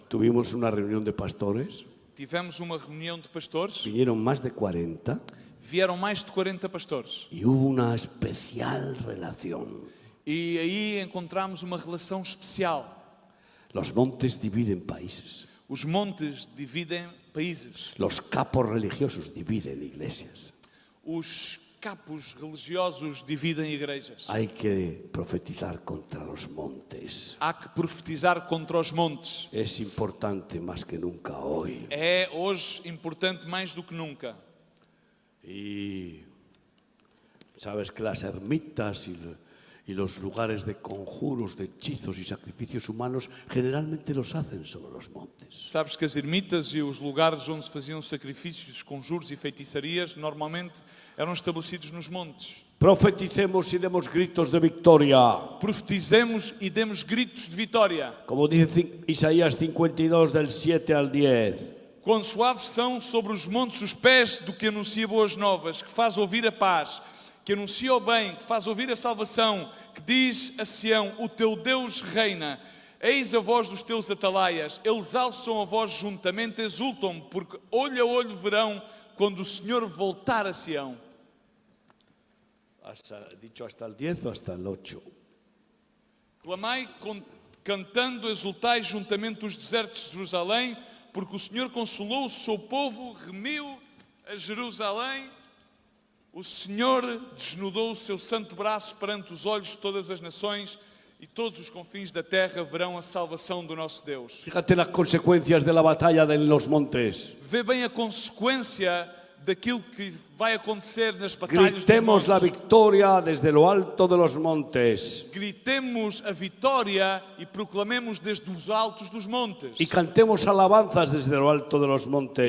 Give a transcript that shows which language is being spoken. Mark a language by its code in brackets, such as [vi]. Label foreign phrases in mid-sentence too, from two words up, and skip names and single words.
[es] Tuvimos una reunión de pastores. [pt] Tivemos uma reunião de pastores, [es] Vinieron más de 40 [pt] vieram mais de 40 pastores. [es] y hubo una especial relación. [pt] E aí encontramos uma relação especial. [es] Los montes dividen países. [pt] Os montes dividem países. [es] Los capos religiosos dividen iglesias. [pt] Os capos religiosos dividem igrejas. [es] Hay que profetizar contra los montes. [pt] Há que profetizar contra os montes. [es] Es importante más que nunca hoy. [pt] É hoje importante mais do que nunca. [es] Y sabes que las ermitas y los lugares de conjuros, de hechizos y sacrificios humanos generalmente los hacen sobre los montes. [pt] Sabes que as ermitas e os lugares onde se faziam sacrifícios, conjuros e feitiçarias normalmente eram estabelecidos nos montes. [es] Profeticemos y demos gritos de victoria. [pt] Profetizemos e demos gritos de vitória. [es] Como dice Isaías 52 del 7 al 10. [pt] Quão suaves são sobre os montes os pés do que anuncia boas novas, que faz ouvir a paz, que anuncia o bem, que faz ouvir a salvação, que diz a Sião, o teu Deus reina. Eis a voz dos teus atalaias, eles alçam a voz juntamente, exultam, porque olho a olho verão quando o Senhor voltar a Sião. [es] ¿Dicho hasta el 10 o hasta el 8? [pt] Clamai cantando, exultai juntamente os desertos de Jerusalém, porque o Senhor consolou o seu povo, remiu a Jerusalém. O Senhor desnudou o seu santo braço perante os olhos de todas as nações e todos os confins da terra verão a salvação do nosso Deus. [es] Fíjate las consecuencias de la batalla de los montes. [pt] Vê bem a consequência daquilo que vai acontecer nas batalhas dos [es] Gritemos la [pt] montes. [es] victoria desde lo alto de los montes [pt] Gritemos a vitória e proclamemos desde os altos dos montes. [es] y cantemos alabanzas desde lo alto de los montes.